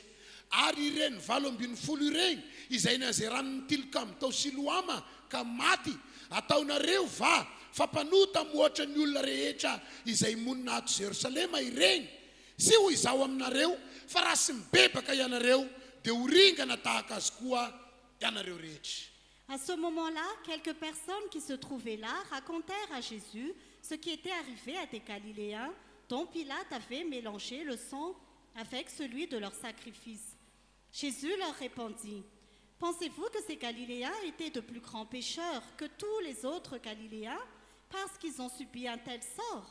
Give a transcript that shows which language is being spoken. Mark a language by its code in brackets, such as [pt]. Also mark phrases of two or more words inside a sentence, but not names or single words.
[mg] Ary ireny 7 ireny izay nazeran'ny tilikamo tao Siloama ka maty ataonareo va fa mpanota mihoatra ny olona rehetra izay monina ato Jerusalema ireny. Sy ho izao aminareo fa raha sy mibebaka ianareo dia ho ringana tahaka azy koa ianareo rehetra. [fr] À ce moment-là, quelques personnes qui se trouvaient là racontèrent à Jésus ce qui était arrivé à des Galiléens dont Pilate avait mélangé le sang avec celui de leur sacrifice. Jésus leur répondit, « Pensez-vous que ces Galiléens étaient de plus grands pécheurs que tous les autres Galiléens parce qu'ils ont subi un tel sort?